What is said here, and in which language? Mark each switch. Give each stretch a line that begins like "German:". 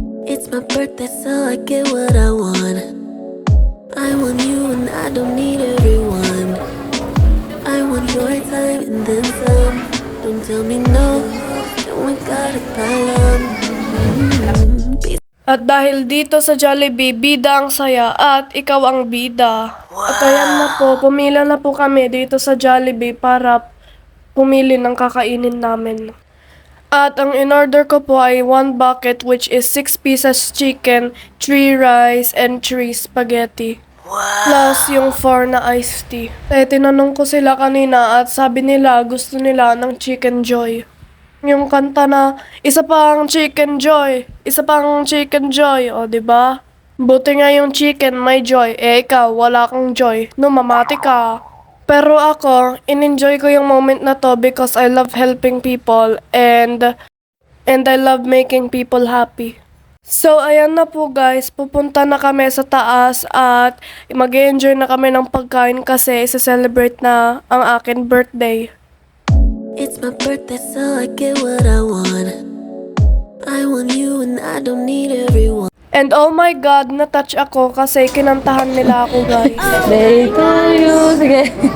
English: It's my birthday, so I get what I want. I want you and I don't need everyone. I want your time and then some. Don't tell me no, then we got a problem.
Filipino: At dahil dito sa Jollibee, bida ang saya at ikaw ang bida. At ayan na po, pumila na po kami dito sa Jollibee para pumili ng kakainin namin. At ang in-order ko po ay 1 bucket
English: which is 6 pieces chicken, 3 rice, and 3 spaghetti.
Filipino: Plus yung 4 na iced tea. Tinanong ko sila kanina at sabi nila gusto nila ng chicken joy. Yung kanta na, isa pang chicken joy, isa pang chicken joy, o ba? Diba? Buti nga yung chicken may joy, ikaw wala kang joy, mamati ka. Pero ako, in-enjoy ko yung moment na to
English: because I love helping people and I love making people happy.
Filipino: So ayan na po guys, pupunta na kami sa taas at mag-enjoy na kami ng pagkain kasi isa-celebrate na ang akin birthday.
English: It's my birthday, so I get what I want. I want you and I don't need everyone. And oh my God,
Filipino: na-touch ako kasi kinantahan nila ako guys.
English: Day to you. Sige.